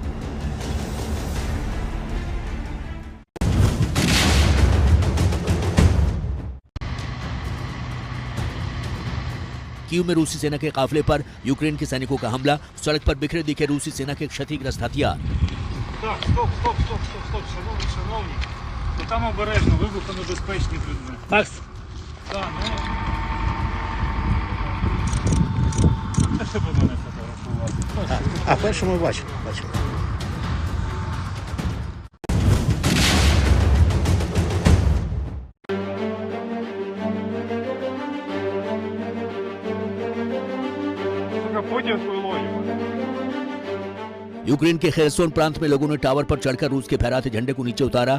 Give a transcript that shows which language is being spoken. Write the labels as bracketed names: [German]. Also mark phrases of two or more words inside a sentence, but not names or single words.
[Hindi] कीव में रूसी सेना के काफिले पर यूक्रेन के सैनिकों का हमला। सड़क पर बिखरे दिखे रूसी सेना के क्षतिग्रस्त हथियार। [Ukrainian] Шановні. Там обережно, вибухонебезпечні предмети. Макс, Так, не треба мене фотографувати. а першому бачив. Путінською логікою. [Hindi] यूक्रेन के खेरसोन प्रांत में लोगों ने टावर पर चढ़कर रूस के फहराते झंडे को नीचे उतारा।